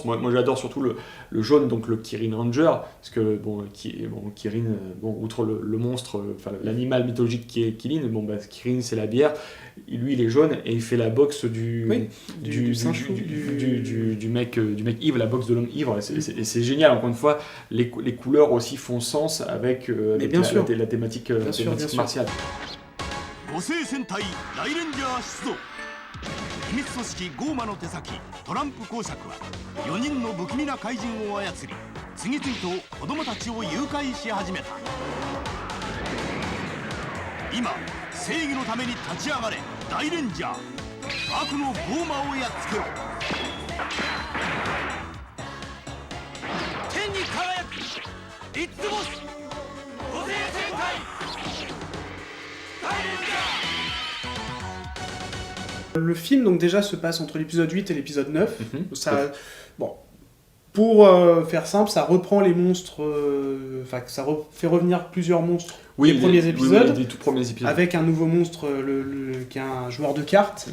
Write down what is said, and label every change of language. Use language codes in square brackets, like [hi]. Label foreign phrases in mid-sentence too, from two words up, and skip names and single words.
[fr] Moi j'adore surtout le jaune, donc le Kirin Ranger, parce que Kirin, outre le monstre, l'animal mythologique qui est Kirin, Kirin c'est la bière. Lui il est jaune et il fait la boxe du mec ivre, la boxe de l'homme ivre. Et c'est génial. Encore une fois, les couleurs aussi font sens avec la thématique martiale. [ja] 五星戦隊大レンジャー出動秘密組織ゴーマの手先トランプ公爵は4人の不気味な怪人を操り次々と子供たちを誘拐し始めた今正義のために立ち上がれ大レンジャー悪のゴーマをやっつけろ天に輝くリッツボス五星戦隊大レンジャー [fr] Le film, donc, déjà, se passe entre l'épisode 8 et l'épisode 9. Bon, pour faire simple, ça reprend les monstres... fait revenir plusieurs monstres des premiers épisodes. Des tout premiers épisodes. Avec un nouveau monstre qui est un joueur de cartes.